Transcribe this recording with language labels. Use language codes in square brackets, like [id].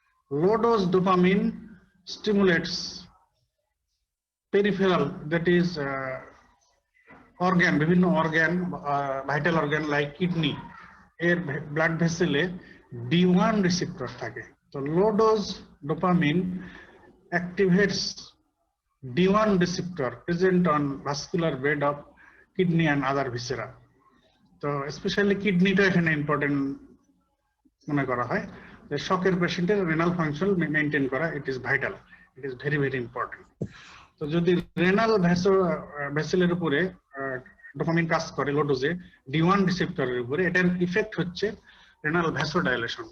[bn] Low dose dopamine stimulates peripheral, that is organ, বিভিন্ন organ, vital organ like kidney এর blood ভেসেলে D1 receptor থাকে। [en] তো low dose dopamine activates D1 receptor present on vascular bed of kidney and other viscera. [bn] তো specially কিডনিটা এখানে important মনে করা হয়, যে শকের পেশেন্টের রেনাল ফাংশন মেইনটেইন করা, [en] It is vital, it is very very important. [bn] তো যদি রেনাল ভেসেলের উপরে ডোপামিন কাজ করে লো ডোজে D1 রিসেপ্টরের উপরে, এটার ইফেক্ট হচ্ছে রেনাল ভ্যাসোডাইলেশন।